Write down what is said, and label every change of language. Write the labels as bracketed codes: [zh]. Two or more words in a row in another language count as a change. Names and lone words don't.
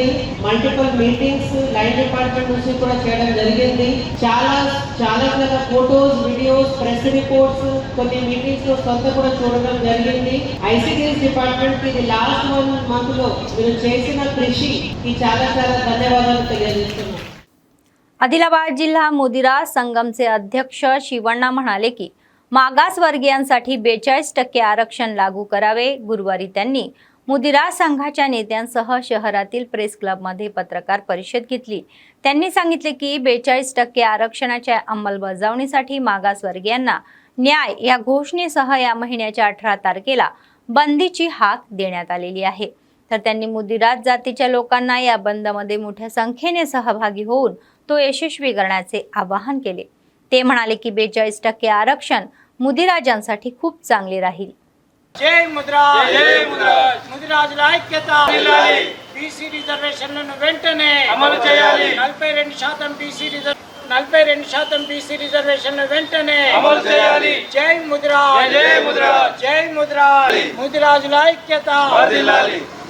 [te] మల్టిపుల్ మీటింగ్స్ లైన్ డిపార్ట్మెంట్ నుంచి కూడా చేయడం జరిగింది। చాలా ఫోటోస్, వీడియోస్, ప్రెస్ రిపోర్ట్స్ కొన్ని మీటింగ్స్ లో సొంత కూడా చూడడం జరిగింది। ఐసిడిఎస్ డిపార్ట్మెంట్ కి ఇది లాస్ట్ 1 మంత్ లో మీరు చేసిన కృషికి చాలా చాలా ధన్యవాదాలు తెలియజేస్తున్నాను। [mr] आदिलाबाद जिल्हा मुदिरा संगमचे अध्यक्ष शिवण्णा म्हणाले की मागासवर्गीयांसाठी 42% आरक्षण लागू करावे। गुरुवारी त्यांनी मुदिरा संघाच्या नेत्यांसह शहरातील प्रेस क्लबमध्ये पत्रकार परिषद घेतली। त्यांनी सांगितले की 42% आरक्षणाच्या अंमलबजावणीसाठी मागासवर्गीयांना न्याय या घोषणेसह या महिन्याच्या 18 तारखेला बंदीची हाक देण्यात आलेली आहे। तर त्यांनी मुदिरा जातीच्या लोकांना या बंदमध्ये मोठ्या संख्येने सहभागी होऊन तो यशस्वी करण्याचे आवाहन केले। ते म्हणाले की 42% आरक्षण मुदिराजांसाठी खूप चांगले राहील। जय मुद्रा, [te] ముదిరాజుల ఐక్యత, బీసీ రిజర్వేషన్లను వెంటనే అమలు చేయాలి। 42% బీసీ రిజర్వేషన్లను వెంటనే అమలు చేయాలి। జై ముద్రా, జై ముద్రా, ముదిరాజుల ఐక్యత వర్ధిల్లాలి।